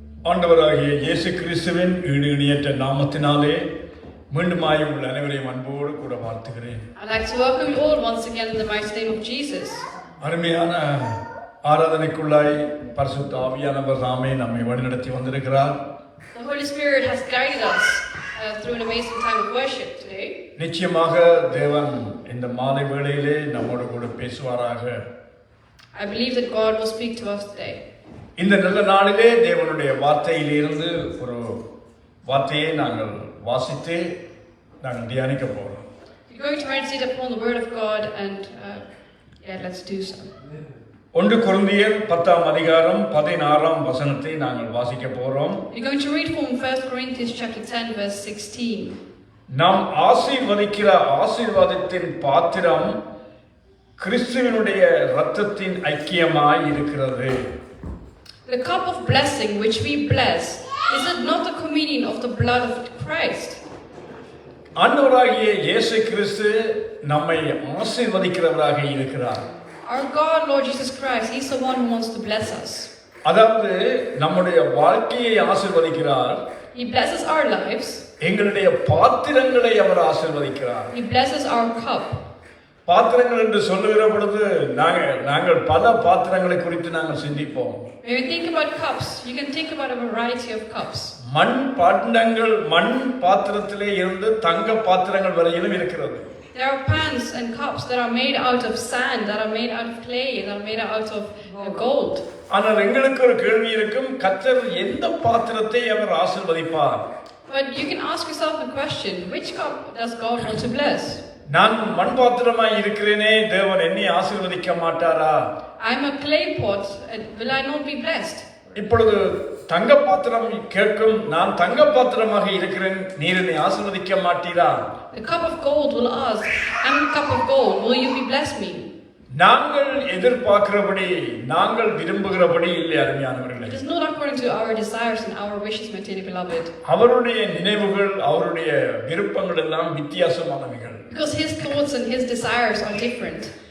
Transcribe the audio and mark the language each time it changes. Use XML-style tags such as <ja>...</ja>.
<ta>ஆண்டவராகிய இயேசு கிறிஸ்துவின் ஈடு இணையற்ற நாமத்தினாலே மீண்டுமாய் உங்கள் அனைவரையும் அன்போடு கூட வாழ்த்துகிறேன்.</ta> <en>I'd like to welcome you all once again in the mighty name of Jesus.</en> <ta>அருமையான ஆராதனைக்குள்ளாய் பரிசுத்த ஆவியானவர் தாமே நம்மை வழிநடத்தி வந்திருக்கிறார்.</ta> <en>The Holy Spirit has guided us through an amazing time of worship today.</en> <ta>நிச்சயமாக தேவன் இந்த மாலை வேளையிலே நம்மோடு கூட பேசுவாராக.</ta> <en>I believe that God will speak to us today.</en> <ta>இந்த நல்ல நாளிலே தேவனுடைய வார்த்தையிலிருந்து ஒரு வார்த்தையை நாங்கள் வாசித்து நாங்கள் தியானிக்க போகிறோம்.</ta> <en>We're going to meditate upon the Word of God and let's do so.</en> <ta>1 கொரிந்தியர் 10ஆம் அதிகாரம் 16ஆம் வசனத்தை நாங்கள் வாசிக்க போகிறோம்.</ta> <en>We're going to read from 1 Corinthians chapter 10 verse 16.</en> <ta>நாம் ஆசீர்வதிக்கிற ஆசீர்வாதத்தின் பாத்திரம் கிறிஸ்துவினுடைய இரத்தத்தின் ஐக்கியமாய் இருக்கிறது.</ta> <en>The cup of blessing which we bless, is it not the communion of the blood of Christ?</en> <ta>ஆண்டவராகிய இயேசு கிறிஸ்து நம்மை ஆசீர்வதிக்கிறவராக இருக்கிறார்.</ta> <en>Our God, Lord Jesus Christ, He's the one who wants to bless us.</en> <ta>அதாவது நம்முடைய வாழ்க்கையை ஆசீர்வதிக்கிறார்.</ta> <en>He blesses our lives.</en> <ta>எங்களுடைய பாத்திரங்களை அவர் ஆசீர்வதிக்கிறார்.</ta> <en>He blesses our cup.</en> <ta>பாத்திரங்கள் என்று சொல்லுகிற பொழுது நாங்கள் பல பாத்திரங்களை குறித்து நாங்கள் சிந்திப்போம்.</ta> <en>When we think about cups, you can think about a variety of cups.</en> <ta>மண் பாண்டங்கள் மண் பாத்திரத்திலே இருந்து தங்க பாத்திரங்கள் வரையிலும் இருக்கிறது.</ta> <en>There are pans and cups that are made out of sand, that are made out of clay, that are made out of gold.</en> <ta>ஆனால் எங்களுக்கு ஒரு கேள்வி இருக்கும், கர்த்தர் எந்த பாத்திரத்தை அவர் ஆசீர்வதிப்பார்?</ta> <en>But you can ask yourself the question, which cup does God want to bless?</en> <ta>நான் மண் பாத்திரமாய் இருக்கிறேனே, தேவன் என்னை ஆசீர்வதிக்க மாட்டாரா?</ta> <en>I'm a clay pot, will I not be blessed?</en> <ta>இப்பொழுது தங்க பாத்திரம் கேட்கும், நான் தங்க பாத்திரமாக இருக்கிறேன், நீர் என்னை ஆசீர்வதிக்க மாட்டீரா?</ta> <en>The cup of gold will ask, I'm a cup of gold, will you be bless me?</en> <ta>நாங்கள் எதிர்பார்க்கிறபடி நாங்கள் விரும்புகிறபடி இல்லை அருமையானவர்களே.</ta> <en>It is not according to our desires and our wishes, my dearly beloved.</en> <ta>அவருடைய நினைவுகள் அவருடைய விருப்பங்கள் எல்லாம் வித்தியாசமானவைகள்.</ta> <en>Because His thoughts and His desires are different.</en>